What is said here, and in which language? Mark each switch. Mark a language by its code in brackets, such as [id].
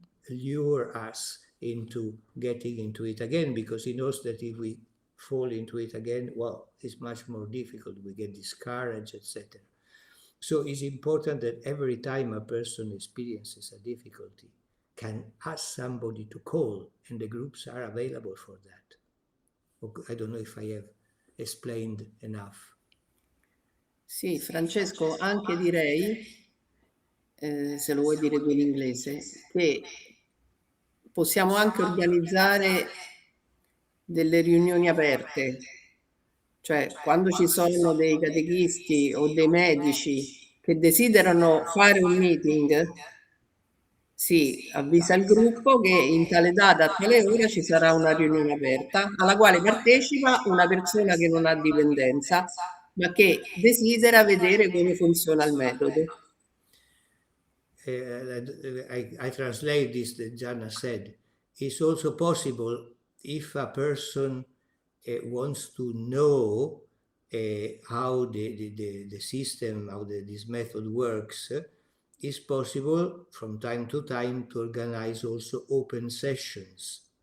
[en] lure us into getting into it again, because he knows that if we fall into it again, well, it's much more difficult, we get discouraged, etc. So it's important that every time a person experiences a difficulty, can ask somebody to call, and the groups are available for that. I don't know if I have explained enough. [it] Sì, Francesco, anche direi, se lo vuoi dire tu in inglese, che possiamo anche organizzare delle riunioni aperte, cioè quando ci sono dei catechisti o dei medici che desiderano fare un meeting, si avvisa il gruppo che in tale data, a tale ora ci sarà una riunione aperta alla quale partecipa una persona che non ha dipendenza, ma che desidera vedere come funziona il metodo. [en] I translate this that Gianna said. It's also possible if a person wants to know how the system, how this method works, it's possible from time to time to organize also open sessions